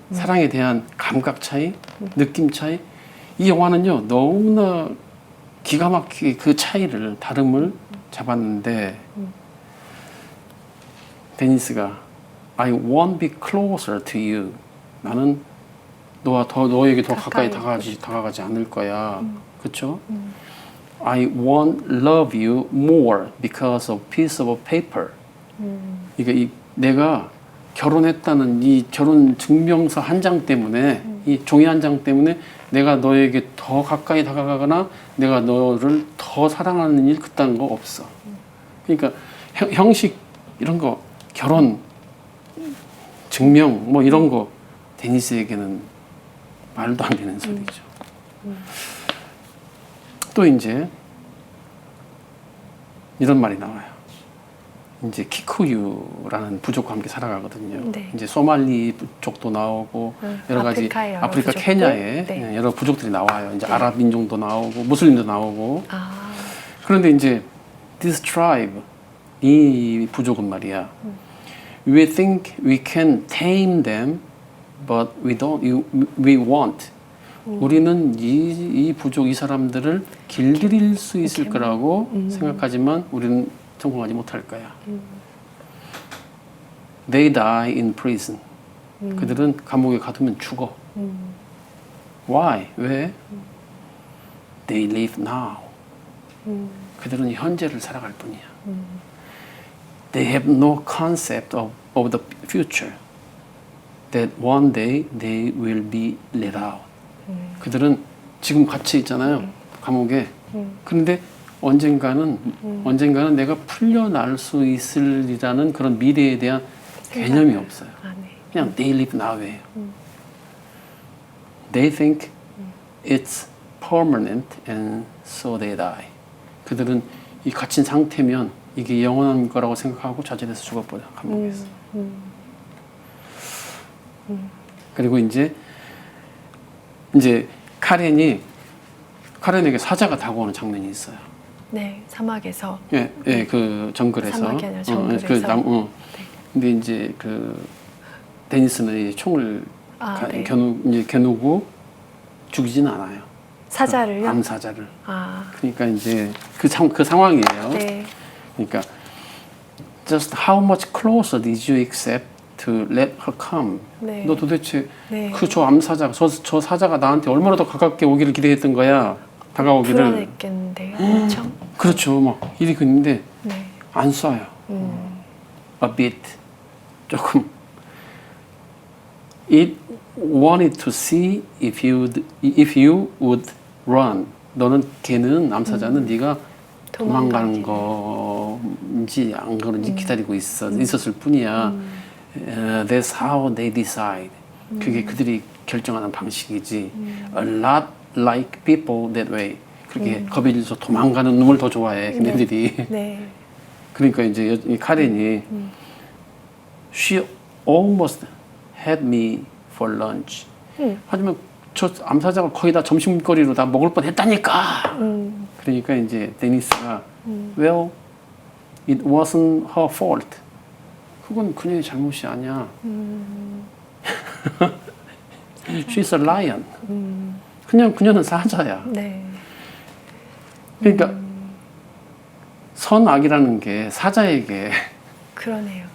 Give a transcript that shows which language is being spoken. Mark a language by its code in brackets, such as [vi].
[ko] 사랑에 대한 감각 차이, 느낌 차이. 이 영화는요 너무나 기가 막히게 그 차이를 다름을 잡았는데 데니스가 [en] I won't be closer to you. [ko] 나는 너에게 더 가까이 다가가지 않을 거야. 그렇죠? [en] I won't love you more because of piece of paper. [ko] 그러니까 내가 결혼했다는 이 결혼 증명서 한 장 때문에 이 종이 한 장 때문에 내가 너에게 더 가까이 다가가거나 내가 너를 더 사랑하는 일 그딴 거 없어. 그러니까 형식 이런 거 결혼 증명 뭐 이런 거 데니스에게는 말도 안 되는 소리죠. 또 이제 이런 말이 나와요. 이제 키쿠유라는 부족과 함께 살아가거든요. 네. 이제 소말리 부족도 나오고 여러 가지 아프리카의 여러 아프리카 부족들? 케냐에 네. 여러 부족들이 나와요. 이제 네. 아랍 민족도 나오고 무슬림도 나오고. 아. 그런데 이제 [en] this tribe [ko] 이 부족은 말이야. [en] We think we can tame them, but we don't. We won't. [ko] 우리는 이 부족 이 사람들을 길들일 수 있을 거라고 생각하지만 우리는 성공하지 못할 거야. [en] They die in prison. [ko] 그들은 감옥에 가두면 죽어. [en] Why? [ko] 왜? [en] They live now. [ko] 그들은 현재를 살아갈 뿐이야. [en] They have no concept of the future. That one day they will be let out. [ko] 그들은 지금 갇혀 있잖아요. 감옥에. 그런데 언젠가는 내가 풀려날 수 있으리라는 그런 미래에 대한 개념이 없어요. 아, 네. 그냥 [en] they live now [ko] 예요. [en] They think it's permanent and so they die. [ko] 그들은 이 갇힌 상태면 이게 영원한 거라고 생각하고 좌절해서 죽어버려 감옥에서. 그리고 이제 카렌에게 사자가 다가오는 장면이 있어요. 네, 사막에서. 예, 그 정글에서. 사막이 아니라 정글에서. 네. 근데 이제 그 데니스는 이 총을 네. 겨누고 죽이지는 않아요. 사자를요? 암사자를. 아. 그러니까 이제 그 상황이에요. 네. 그러니까 [en] just how much closer did you accept to let her come? [ko] 네. 너 도대체 네. 저 암사자, 저 사자가 나한테 얼마나 더 가깝게 오기를 기대했던 거야? 다가오기를. 불안했겠는데요, 엄청. 그렇죠. 막 일이 근데 네. 안 쏴요. [en] a bit [ko] 조금 [en] it wanted to see if you would run. [ko] 너는 걔는 남사자는 네가 도망가는 건지 안 그런지 기다리고 있었을 뿐이야. [en] That's how they decide. [ko] 그게 그들이 결정하는 방식이지. [en] A lot like people that way. [ko] 그렇게 겁이 질서 도망가는 놈을 더 좋아해. 걔네들이. 네. 그러니까 이제 이 카렌이 [en] She almost had me for lunch. [ko] 하지만 저 암사자가 거의 다 점심거리로 다 먹을 뻔했다니까. 그러니까 이제 데니스가 [en] Well, it wasn't her fault. [ko] 그건 그녀의 잘못이 아니야. [en] She's a lion. [ko] 그냥 그녀는 사자야. 네. 그러니까 선악이라는 게 사자에게 그러네요.